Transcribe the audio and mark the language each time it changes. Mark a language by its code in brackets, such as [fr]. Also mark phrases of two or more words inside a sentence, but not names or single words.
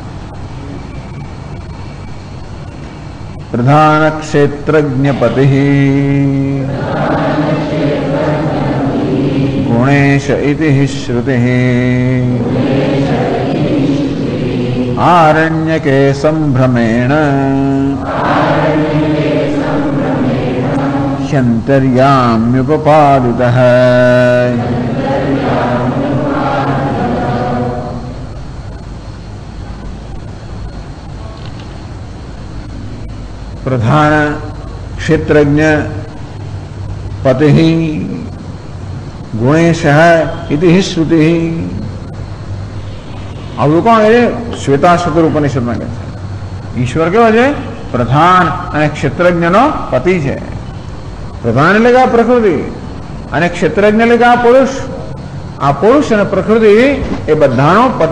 [sa] प्रधान क्षेत्रज्ञपति गुणेश इति श्रुति आरण्यके संभ्रमेण ह्यन्तर्याम्युपपादितः. प्रधान क्षेत्रज्ञ पतिः गुणेशः इति श्रुतिः. [gu] આવું કોણ? એ શ્વેતાશ્વતર ઉપનિષદમાં કહે છે ઈશ્વર કેવો છે? પ્રધાન અને ક્ષેત્રજ્ઞનો પતિ છે. પ્રધાન એટલે કે આ પ્રકૃતિ અને ક્ષેત્રજ્ઞ એટલે કે આ પુરુષ. આ પુરુષ અને પ્રકૃતિ એ બધાનો પતિ.